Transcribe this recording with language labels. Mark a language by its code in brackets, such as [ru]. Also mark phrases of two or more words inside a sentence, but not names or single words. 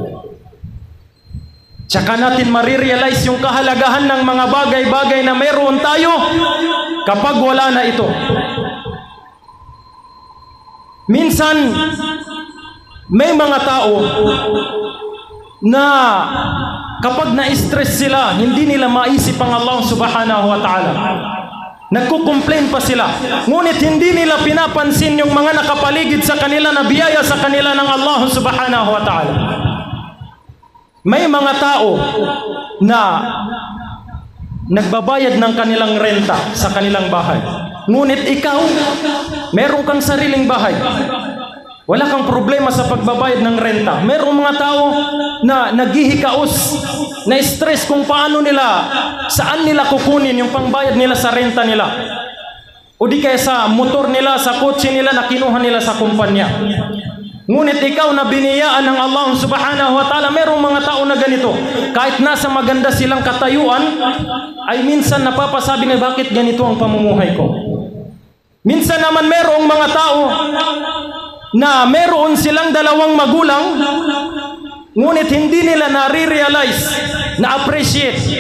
[tl] Tsaka natin marirealize yung kahalagahan ng mga bagay-bagay na meron tayo kapag wala na ito. Minsan, may mga tao na kapag na-stress sila, hindi nila maisip ang Allah [ar] سبحانه وتعالى. [tl] Nagko-complain pa sila. Ngunit hindi nila pinapansin yung mga nakapaligid sa kanila na biyaya sa kanila ng Allah [ar] سبحانه وتعالى. [tl] May mga tao na nagbabayad ng kanilang renta sa kanilang bahay. Ngunit ikaw, meron kang sariling bahay. Wala kang problema sa pagbabayad ng renta. Merong mga tao na naghihikaos, na stress kung paano nila, saan nila kukunin yung pangbayad nila sa renta nila. O di kaya sa motor nila, sa kotse nila na kinuha nila sa kumpanya. Ngunit ikaw na biniyaan ng Allah [ar] سبحانه وتعالى, [tl] merong mga tao na ganito. Kahit nasa maganda silang katayuan, ay minsan napapasabi na bakit ganito ang pamumuhay ko. Minsan naman merong mga tao na meron silang dalawang magulang, ngunit hindi nila nare-realize, na-appreciate.